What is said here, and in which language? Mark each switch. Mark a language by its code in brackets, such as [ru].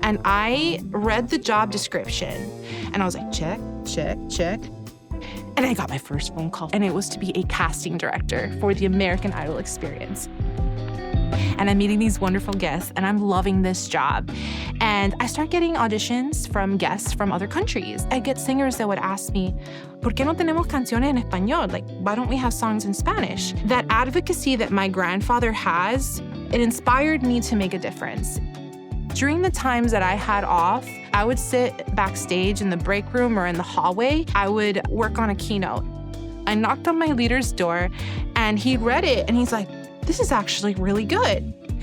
[en] And I read the job description and I was like, check, check, check. And I got my first phone call, and it was to be a casting director for the American Idol experience. And I'm meeting these wonderful guests, and I'm loving this job. And I start getting auditions from guests from other countries. I get singers that would ask me, [es] ¿Por qué no tenemos canciones en español? [en] Like, why don't we have songs in Spanish? That advocacy that my grandfather has, it inspired me to make a difference. During the times that I had off, I would sit backstage in the break room or in the hallway. I would work on a keynote. I knocked on my leader's door and he read it and he's like, this is actually really good.